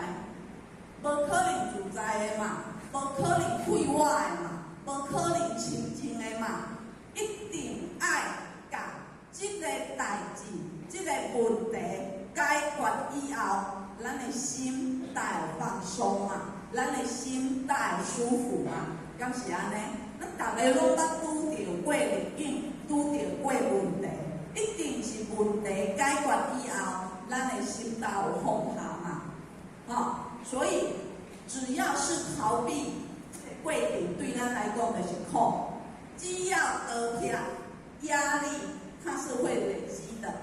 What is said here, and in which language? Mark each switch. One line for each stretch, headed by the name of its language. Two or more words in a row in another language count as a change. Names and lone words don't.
Min Nan Chinese: 无可能自在的嘛，无可能快活的嘛，无可能清净的嘛，一定爱甲这个代志、这个问题解决以后，咱的心才会放松嘛，咱的心才会舒服嘛，敢是安尼？咱大家拢捌拄着过逆境，拄着过问题，一定是问题解决以后，咱的心才有放下嘛，所以只要是逃避过程，对咱来讲就是苦。只要逃避压力，它是会累积的。